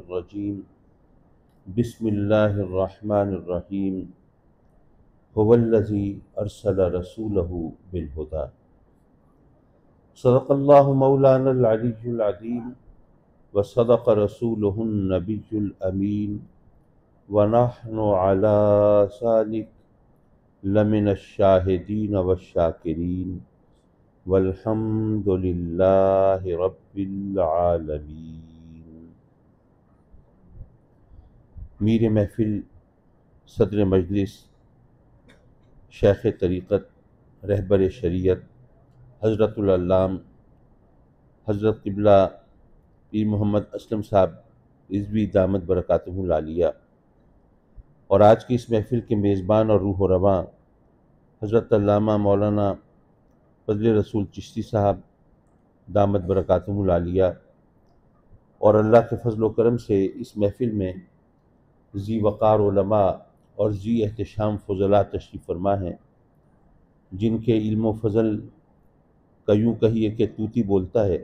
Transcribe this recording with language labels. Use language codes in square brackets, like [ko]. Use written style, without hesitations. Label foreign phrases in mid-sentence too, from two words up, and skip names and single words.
[ar] الرجيم بسم الله الرحمن الرحيم هو الذي أرسل رسوله بالهدى صدق الله مولانا العلي العظيم وصدق رسوله النبي الأمين ونحن على ذلك لمن الشاهدين والشاكرين والحمد لله رب العالمين. [ur] میر محفل صدر مجلس شیخ طریقت رہبر شریعت حضرۃ العلام حضرت قبلہ پیر محمد اسلم صاحب رضوی [ar] دامت برکاتہم العالیہ [ur] اور آج کی اس محفل کے میزبان اور روح رواں حضرت علامہ مولانا فضل رسول چشتی صاحب [ar] دامت برکاتہم العالیہ [ur] اور اللہ کے فضل و کرم سے اس محفل میں ذی وقار علما اور ذی احتشام فضلا تشریف فرما ہیں، جن کے علم و فضل کا یوں کہیے کہ طوطی بولتا ہے.